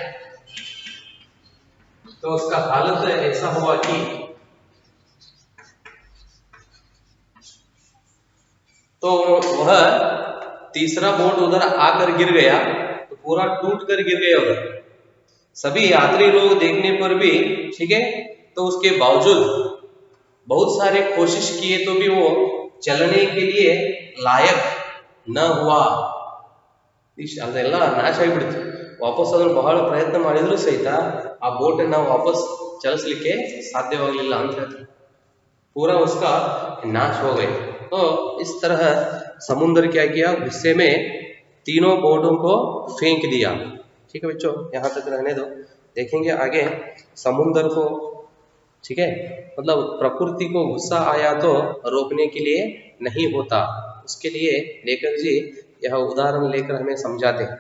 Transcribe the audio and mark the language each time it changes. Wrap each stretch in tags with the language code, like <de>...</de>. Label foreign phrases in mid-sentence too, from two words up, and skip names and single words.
<hi>तो उसका हालत ऐसा हुआ कि तो वह तीसरा बोट उधर आकर गिर गया, तो पूरा टूट कर गिर गया उधर। सभी यात्री लोग देखने पर भी, ठीक है, तो उसके बावजूद बहुत सारे कोशिश किए तो भी वो चलने के लिए लायक न हुआ।</hi> <kn>ಅದೆಲ್ಲ ನಾಶ ಆಗಿಬಿಡ್ತು। ವಾಪಸ್ ಅದನ್ನು ಬಹಳ ಪ್ರಯತ್ನ ಮಾಡಿದ್ರು ಸಹಿತ ಆ ಬೋಟನ್ನು ವಾಪಸ್ ಚಲಿಸಲಿಕ್ಕೆ ಸಾಧ್ಯವಾಗಲಿಲ್ಲ ಅಂತ ಹೇಳ್ತಾರೆ।</kn> <hi>पूरा उसका नाश हो गए। तो इस तरह समुद्र क्या किया, गुस्से में तीनों बोटों को फेंक दिया। ठीक है बच्चों, यहाँ तक रहने दो, देखेंगे आगे समुद्र को। ठीक है, मतलब प्रकृति को गुस्सा आया तो रोकने के लिए नहीं होता, उसके लिए लेखक जी यह उदाहरण लेकर हमें समझाते हैं।</hi>